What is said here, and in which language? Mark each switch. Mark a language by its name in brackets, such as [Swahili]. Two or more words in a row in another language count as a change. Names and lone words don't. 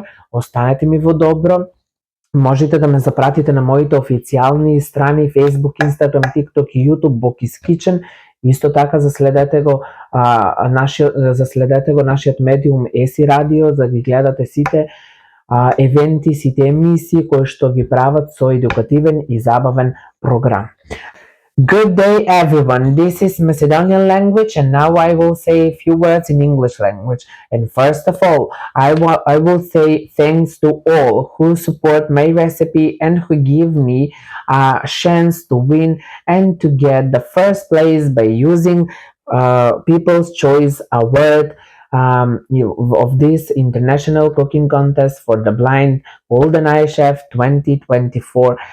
[Macedonian] Останете ми во добро. Можете да ме запратите на моите официјални страни Facebook, Instagram, TikTok и YouTube Boki's Kitchen. Исто така заследете го нашиот медиум ЕСИ Радио, за да ги гледате сите евенти, сите емисии кои што ги прават со едукативен и забавен програм. [English] Good day, everyone. This is Macedonian language, and now I will say a few words in English language. And first of all, I will say thanks to all who support my recipe and who give me a chance to win and to get the first place by using People's Choice Award of this international cooking contest for the blind Golden Eye Chef 2024.